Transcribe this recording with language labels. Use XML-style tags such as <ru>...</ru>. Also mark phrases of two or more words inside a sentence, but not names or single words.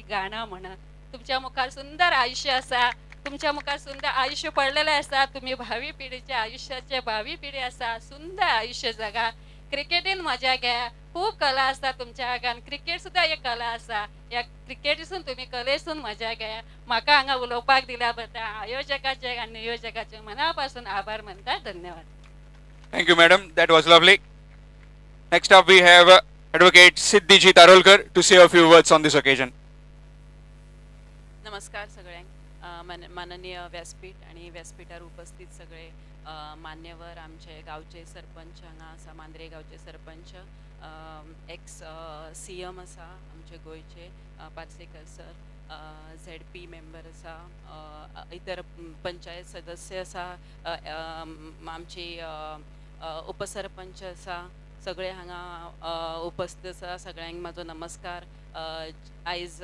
<kok>गाणं म्हणत तुमच्या मुखार सुंदर आयुष्य असा तुमच्या मुखार सुंदर आयुष्य पडलेलं असा तुम्ही भावी पिढीच्या आयुष्याचे भावी पिढी असा सुंदर आयुष्य जगा क्रिकेटीन मजा घ्या खूप कला असता तुमच्या आगान क्रिकेट सुद्धा एक कला असा या क्रिकेटीसून तुम्ही कलेसून मजा घ्या म्हाका हांगा उलोवपाक दिल्या बद्दल आयोजकाचे आणि नियोजकाचे मनापासून आभार मानता धन्यवाद</kok> <en>Thank you, madam. That was lovely. Next up, we have Advocate Siddhiji Tarolkar to say a few words on this occasion.</en> <kok>नमस्कार सगळ्यांक माननीय व्यासपीठ आणि व्यासपीठार उपस्थित सगळे मान्यवर आमचे गावचे सरपंच हांगा आसा मांद्रे गावचे सरपंच</kok> <en>ex CM</en> <kok>आसा आमचे गोयचे पार्सेकर सर ZP मेंबर आसा इतर पंचायत सदस्य आसा आमची उपसरपंच आसा सगळे हांगा उपस्थित आसा सगळ्यांक म्हाजो नमस्कार आयज</kok>